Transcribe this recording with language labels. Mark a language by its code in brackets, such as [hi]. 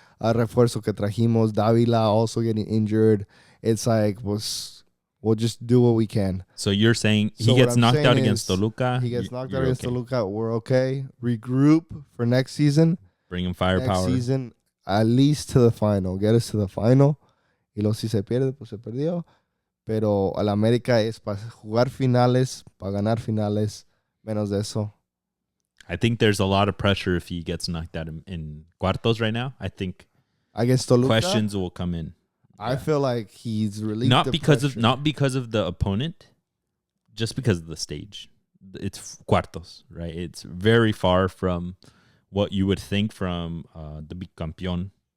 [es] Refuerzo que trajimos, Davila [en] also getting injured. It's like, we'll just do what we can. So you're saying he gets knocked out against Toluca? He gets knocked out against Toluca. We're okay. Regroup for next season. Bring him firepower. Next season, at least to the final. Get us to the final. [es] Y luego si se pierde, pues se perdió. Pero el América es para jugar finales, para ganar finales. Menos de eso. [en] I think there's a lot of pressure if he gets knocked out in cuartos right now. I think against Toluca, questions will come in. I feel like he's relieved not because of the opponent, just because of the stage. It's cuartos, right? It's very far from what you would think from the big campeón.